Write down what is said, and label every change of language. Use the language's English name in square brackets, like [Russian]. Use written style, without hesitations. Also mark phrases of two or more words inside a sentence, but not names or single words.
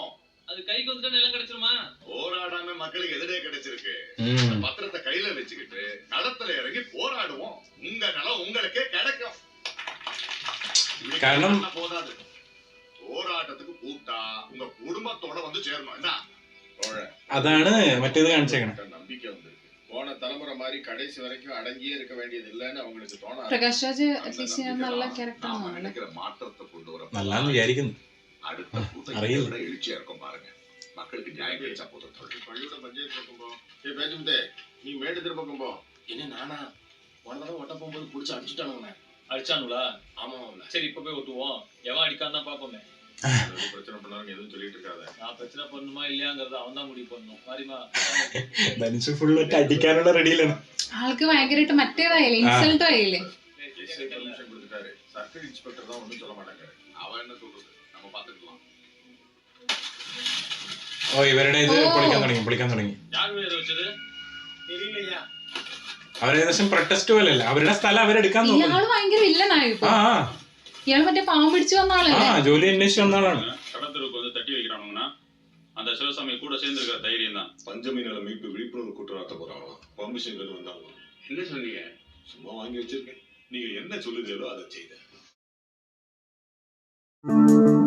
[Tamil] அது கைக்கு வந்துட்டா நிலம் கிடைச்சிருமா? போராடாம மக்களுக்கு எதிரே கிடைச்சிருக்கு. ம். பத்திரத்தை கையில வச்சுக்கிட்டு களத்துல இறங்கி போராடுவோம். உங்க நிலம் உங்களுக்கே கிடைக்கும். இப்படி காரணம் சொன்னா போதாது, போராட்டத்துக்கு கூப்பிட்டா உங்க குடும்பத்தோட வந்து சேரணும். என்ன [Malayalam] അതാണ് മറ്റേത് കാണിച്ചേക്കണേ. [Tamil] நம்பிக்கை வந்திருக்கு. போன தலைமுறை மாதிரி கடைசி வரைக்கும் அடங்கியே இருக்க வேண்டியது இல்லைன்னு அவங்களுக்கு தோணாது. [Malayalam] പ്രകാശ് രാജ് [Tamil] அந்த [Malayalam] ചേച്ചി [Tamil] நம்பிக்கை [Malayalam] നല്ല [Tamil] தான் [Malayalam] ക്യാരക്ടർ [Tamil] நாம [Malayalam] ആണല്ലേ? [Tamil] நினைக்கிற மாற்றத்தை கொண்டு வர [Malayalam] നല്ലാന്ന് വിചാരിക്കുന്നു. [Tamil] அடுத்த கூட்டம் [Malayalam] അറിയില്ല. [Tamil] இதை விட எழுச்சியா இருக்கும் பாருங்க. மக்களுக்கு நியாயம் கிடைச்சா போதும். பள்ளியோட பஞ்சாயத்து பக்கம் போ. ஏய் பேச்சுமுத்தே, நீ மேடு திருப்பக்கம் போ. என்ன நானா போன தடவை ஒட்ட போகும்போது புடிச்சு அடிச்சுட்டானுங்க. அடிச்சானுங்களா? ஆமா சரி இப்ப போய் ஒட்டுவோம். எவன் அடிக்காம தான் பாப்போமே. பிரச்சனை பண்ணாருன்னு எதுவும் சொல்லிட்டு இருக்காத. நான் பிரச்சனை பண்ணுமா இல்லையாங்கிறத அவன் தான் முடிவு பண்ணணும். மாறிமா [Malayalam] ധനുഷ് ഫുള്ള് അടിക്കാനുള്ള റെഡിയിലാണ്. ആൾക്ക് ഭയങ്കരമായിട്ട് മറ്റേതായില്ലേ, ഇൻസൾട്ടും ആയില്ലേ? [English] SI permission [Tamil] கொடுத்துட்டாரு. [English] circle inspector [Tamil] தான் ஒன்றும் சொல்ல மாட்டாங்க. அவன் என்ன சொல்றது நம்ம பாத்துக்கலாம். [Malayalam] ഓ ഇവരുടെ ഇത് പൊളിക്കാൻ തുടങ്ങി. [Tamil] யார் இதை வச்சது? தெரியலையா? [Malayalam] അവരേകദേശം പ്രൊട്ടസ്റ്റ് പോലല്ലേ, അവരുടെ സ്ഥലം അവരെടുക്കാൻ നോക്കുന്നു. ഇയാള് ഭയങ്കര വില്ലനായി ഇപ്പൊ. ആ ഇയാള് മറ്റേ പാവം പിടിച്ചു വന്ന ആ ആളല്ലേ? ജോലി അന്വേഷിച്ച് വന്ന ആളാണ്. [Tamil] கடத்தருக்கு வந்து தட்டி வைக்கிறானுங்கன்னா அந்த சிவசாமி கூட சேர்ந்து இருக்கிற தைரியம் தான். பஞ்சமி நில மீட்பு விழிப்புணர்வு கூட்டம் நடத்த போறாங்க. பர்மிஷன் வந்தாங்க. என்ன சொன்னீங்க? சும்மா வாங்கி வச்சிருக்கேன். நீங்க என்ன சொல்லுதீங்களோ அதை செய்த.